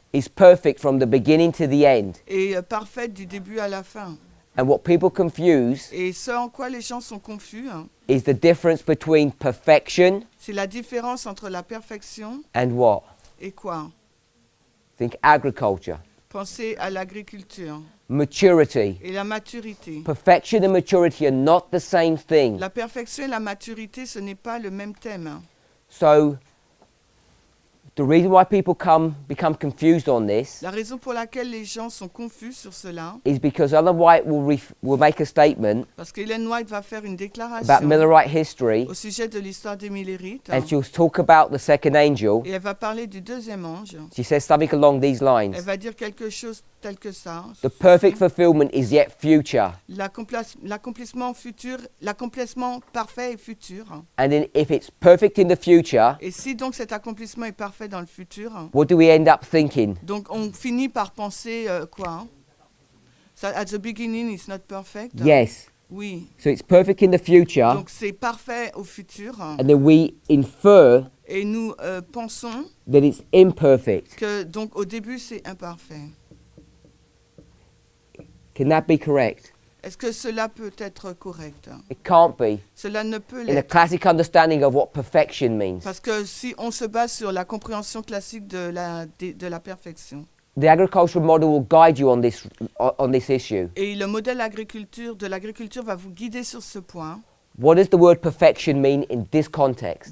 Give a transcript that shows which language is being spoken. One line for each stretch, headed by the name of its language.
English: is perfect from the beginning to the end.
French: est parfaite du début à la fin.
English: And what people confuse
French: Et ce en quoi les gens sont confus,
English: is the difference between perfection
French: c'est la différence entre la perfection
English: and what?
French: et quoi?
English: Think agriculture.
French: Pensez à l'agriculture
English: Maturity.
French: et la maturité.
English: Perfection and maturity are not the same thing.
French: La perfection et la maturité, ce n'est pas le même thème.
English: So the reason why people become confused on this
French: La raison pour laquelle les gens sont confus sur cela,
English: is because Ellen White will make a statement
French: parce qu'Ellen White va faire une
English: about
French: déclaration
English: Millerite history,
French: au sujet de l'histoire des Millérites,
English: and she'll talk about the second angel.
French: et elle va parler du deuxième ange.
English: She says something along these
French: Elle
English: lines.
French: va dire quelque chose tel que ça.
English: The perfect fulfillment is yet future.
French: L'accomplissement futur, l'accomplissement parfait est futur.
English: And then if it's perfect in the future,
French: Et si donc cet accomplissement est parfait dans le futur,
English: what do we end up thinking?
French: donc on finit par penser quoi?
English: So at the beginning it's not perfect. Yes.
French: Oui.
English: So it's perfect in the future,
French: Donc c'est parfait au futur.
English: and then we infer
French: Et nous pensons
English: that it's imperfect.
French: que donc au début c'est imparfait.
English: Can that be correct?
French: Est-ce que cela peut être correct?
English: It can't be.
French: Cela ne peut
English: In a
French: l'être.
English: classic understanding of what perfection means.
French: Parce que si on se base sur la compréhension classique de la perfection,
English: The agricultural model will guide you on this issue.
French: et le modèle de l'agriculture va vous guider sur ce point.
English: What does the word perfection mean in this context?